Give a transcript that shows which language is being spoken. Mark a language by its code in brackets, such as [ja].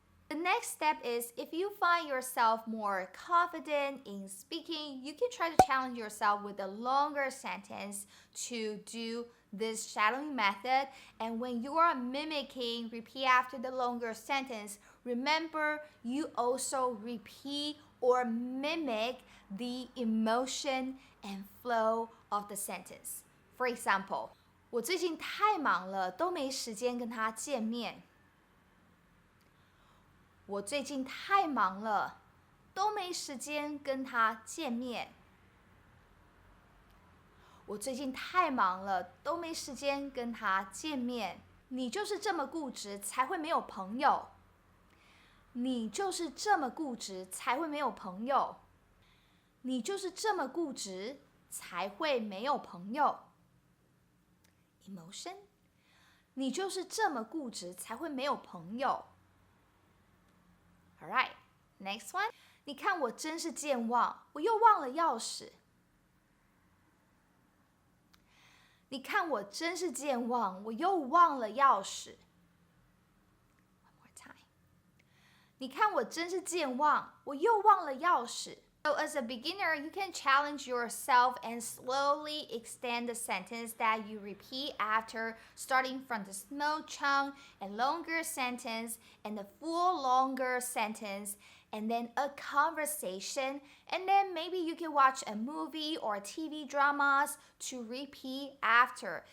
[en] The next step is if you find yourself more confident in speaking, you can try to challenge yourself with a longer sentence to do this shadowing method. And when you are mimicking, repeat after the longer sentence, remember you also repeat or mimic the emotion and flow of the sentence. For example, [zh] 我最近太忙了，都没时间跟他见面。我最近太忙了，都没时间跟他见面。我最近太忙了，都没时间跟他见面。你就是这么固执，才会没有朋友。你就是这么固执，才会没有朋友。你就是这么固执，才会没有朋友。 Emotion， 你就是这么固执，才会没有朋友。 [en] All right, next one. [zh] 你看我真是健忘，我又忘了钥匙。你看我真是健忘，我又忘了钥匙。 [en] One more time. [zh] 你看我真是健忘，我又忘了钥匙。 [en] So as a beginner, you can challenge yourself and slowly extend the sentence that you repeat after, starting from the small chunk and longer sentence and the full longer sentence, and then a conversation, and then maybe you can watch a movie or TV dramas to repeat after.